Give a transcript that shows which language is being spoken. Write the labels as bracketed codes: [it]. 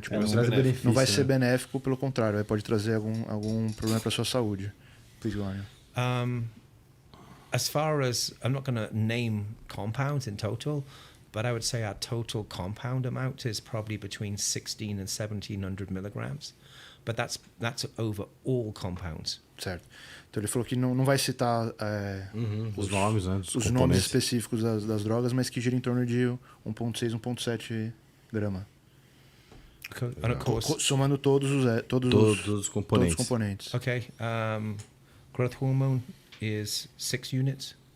[pt] Tipo, não vai ser benéfico, pelo contrário, pode trazer algum problema para sua saúde. [en] Please go on. As far as, I'm not going to name compounds in total, but I would say our total compound amount is probably between 16 and 1700 milligrams. But that's over all compounds. [pt] Certo. Então ele falou que não vai citar os nomes, né, os nomes específicos das drogas, mas que gira em torno de 1,6, 1,7 grama. [en] And of course, [pt] somando todos os componentes. [en] Okay. Growth hormone is 6 units.